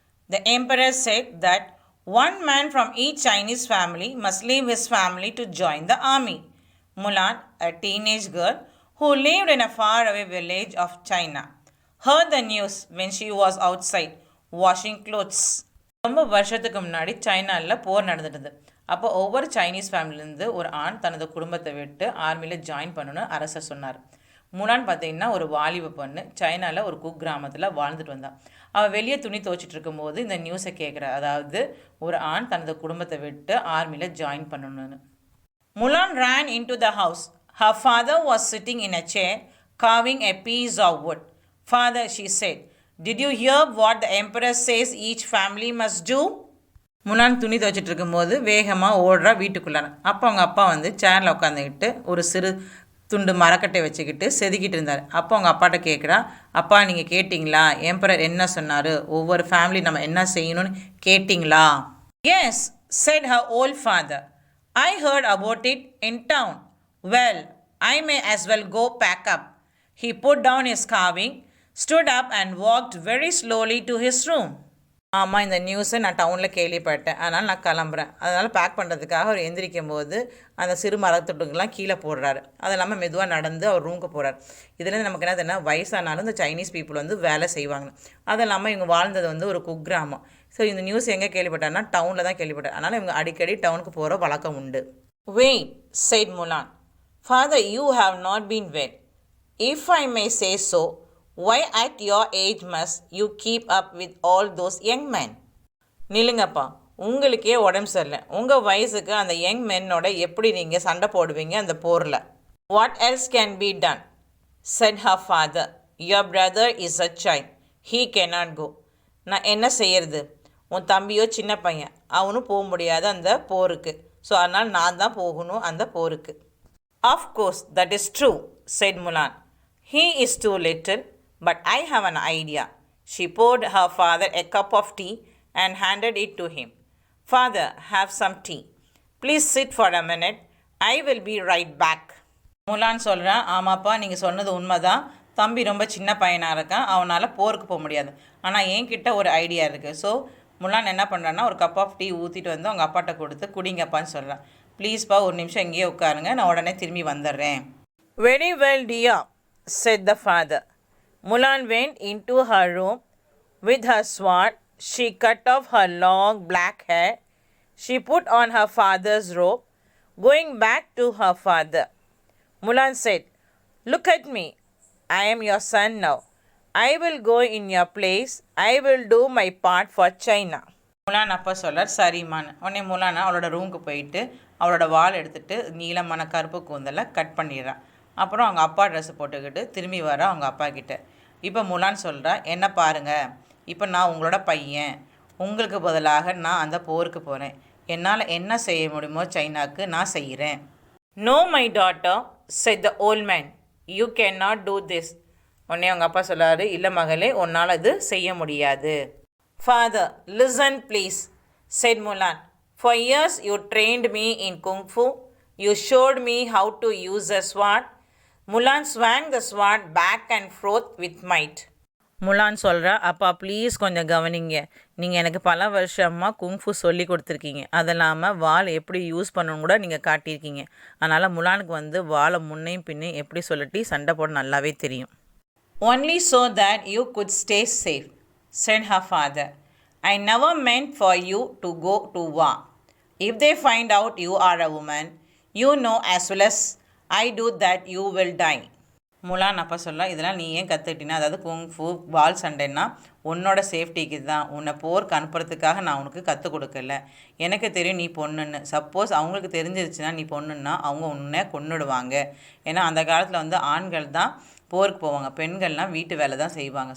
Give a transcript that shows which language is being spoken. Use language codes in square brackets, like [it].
[en] The emperor said that one man from each Chinese family must leave his family to join the army. Mulan, a teenage girl who lived in a faraway village of China, heard the news when she was outside washing clothes. [ta] ரொம்ப வருஷத்துக்கு முன்னாடி சைனாவில் போர் நடந்துடுது. அப்போ ஒவ்வொரு Chinese ஃபேமிலியிலேருந்து ஒரு ஆண் தனது குடும்பத்தை விட்டு ஆர்மியில் ஜாயின் பண்ணணும்னு அரசர் சொன்னார். முலான் பார்த்தீங்கன்னா ஒரு வாலிப பொண்ணு சைனாவில் ஒரு குக்கிராமத்தில் வாழ்ந்துட்டு வந்தான். அவள் வெளியே துணி துவைச்சிட்டு இருக்கும்போது இந்த நியூஸை கேட்குறா, அதாவது ஒரு ஆண் தனது குடும்பத்தை விட்டு ஆர்மியில் ஜாயின் பண்ணணும்னு. [en] Mulan ran into the house. Her father was sitting in a chair carving a piece of wood. Father, she said, did you hear what the emperor says each family must do? [ta] முலான் துணி துவைச்சிட்டு இருக்கும்போது வேகமாக ஓடுறா வீட்டுக்குள்ளார. அப்போ அவங்க அப்பா வந்து சேரில் உட்காந்துக்கிட்டு ஒரு சிறு துண்டு மரக்கட்டை வச்சுக்கிட்டு செதுக்கிட்டு இருந்தார். அப்போ அவங்க அப்பாட்ட கேட்குறா, அப்பா நீங்கள் கேட்டிங்களா எம்பரர் என்ன சொன்னார், ஒவ்வொரு ஃபேமிலி நம்ம என்ன செய்யணும்னு கேட்டிங்களா? [en] Yes, said her old father. I heard about it in town. Well, I may as well go pack up. He put down his carving, stood up and walked very slowly to his room. [ta] ஆமாம், இந்த நியூஸை நான் டவுனில் கேள்விப்பட்டேன், அதனால் நான் கிளம்புறேன். அதனால் பேக் பண்ணுறதுக்காக அவர் எந்திரிக்கும் போது அந்த சிறு மரத்தொட்டுங்கெல்லாம் கீழே போடுறாரு. அது இல்லாமல் மெதுவாக நடந்து அவர் ரூமுக்கு போகிறார். இதுலேருந்து நமக்கு என்ன தெரியுன்னா, வயசானாலும் இந்த சைனீஸ் பீப்புள் வந்து வேலை செய்வாங்க. அது இல்லாமல் இவங்க வாழ்ந்தது வந்து ஒரு குக்கிராமம். ஸோ இந்த நியூஸ் எங்கே கேள்விப்பட்டார்னா டவுனில் தான் கேள்விப்பட்டார். அதனால் இவங்க அடிக்கடி டவுனுக்கு போகிற வழக்கம் உண்டு. [en] Wait, said Mulan. Father, you have not been wed. If I may say so, why at your age must you keep up with all those young men? [ta] நில்லுங்கப்பா, உங்களுக்கே உடம்பு சரியில்லை, உங்கள் வயசுக்கு அந்த யங் மென்னோட எப்படி நீங்கள் சண்டை போடுவீங்க அந்த போரில்? [en] What else can be done? said her father. Your brother is a child. He cannot go. [ta] நான் என்ன செய்யறது? உன் தம்பியோ சின்ன பையன், அவனும் போக முடியாது அந்த போருக்கு. ஸோ அதனால் நான் தான் போகணும் அந்த போருக்கு. [en] Of course, that is true, said Mulan. He is too little, but I have an idea. She poured her father a cup of tea and handed it to him. Father, have some tea. Please sit for a minute. I will be right back. [ta] முலான் சொல்கிறான், ஆமாப்பா நீங்கள் சொன்னது உண்மைதான், தம்பி ரொம்ப சின்ன பையனாக இருக்கான், அவனால் போருக்கு போக முடியாது. ஆனால் என்கிட்ட ஒரு ஐடியா இருக்குது. ஸோ முலான் என்ன பண்ணுறான்னா ஒரு கப் ஆஃப் டீ ஊற்றிட்டு வந்து அவங்க அப்பாட்ட கொடுத்து குடிங்கப்பான்னு சொல்கிறான். ப்ளீஸ்ப்பா ஒரு நிமிஷம் இங்கேயே உட்காருங்க, நான் உடனே திரும்பி வந்துடுறேன். [en] Very well, dear, said the father. Mulan went into her room. With her sword, she cut off her long black hair. She put on her father's robe. Going back to her father, Mulan said, look at me. I am your son now. I will go in your place. I will do my part for China. [ta] முலான் அப்பா சொல்கிறார், சரிம்மான்னு. உடனே முலானா அவளோட ரூமுக்கு போயிட்டு அவளோட வால் எடுத்துகிட்டு நீளமான கருப்பு கூந்தலை கட் பண்ணிடுறான். அப்புறம் அவங்க அப்பா ட்ரெஸ்ஸு போட்டுக்கிட்டு திரும்பி வர அவங்க அப்பா கிட்ட. இப்போ முலான் சொல்கிறா, என்ன பாருங்கள், இப்போ நான் உங்களோட பையன், உங்களுக்கு பதிலாக நான் அந்த போருக்கு போகிறேன். என்னால் என்ன செய்ய முடியுமோ சைனாக்கு நான் செய்கிறேன். [en] No, my daughter, said the old man. You cannot do this. [ta] உடனே அவங்க அப்பா சொல்லாரு, இல்லை மகளே, உன்னால் இது செய்ய முடியாது. [en] Father, listen please, said Mulan. For years you trained me in kung fu. You showed me how to use a sword. Mulan swung the sword back and forth with might. [ta] முலான் சொல்கிறா, அப்பா ப்ளீஸ் கொஞ்சம் கவனிங்க, நீங்கள் எனக்கு பல வருஷமாக kung fu சொல்லி கொடுத்துருக்கீங்க, அது இல்லாமல் வால் எப்படி யூஸ் பண்ணணும் கூட நீங்கள் காட்டியிருக்கீங்க. அதனால் முலானுக்கு வந்து வாலை முன்னையும் பின்னையும் எப்படி சொல்லிட்டு சண்டை போட நல்லாவே தெரியும். [en] Only so that you could stay safe, said her father. I never meant for you to go to war. If they find out you are a woman, you know as well as I do that you will die. [ta] முலான் அப்போ சொல்ல இதெல்லாம் நீ ஏன் கற்றுக்கிட்டினா, அதாவது kung fu வால் சண்டைன்னா உன்னோட சேஃப்டிக்கு தான், உன்னை போருக்கு அனுப்புறதுக்காக நான் உனக்கு கற்றுக் கொடுக்கல. எனக்கு தெரியும் நீ பொண்ணுன்னு. சப்போஸ் அவங்களுக்கு தெரிஞ்சிருச்சுன்னா நீ பொண்ணுன்னா அவங்க உன்னை கொன்னுடுவாங்க. ஏன்னா அந்த காலத்தில் வந்து ஆண்கள் தான் போருக்கு போவாங்க, பெண்கள்லாம் வீட்டு வேலை தான் செய்வாங்க.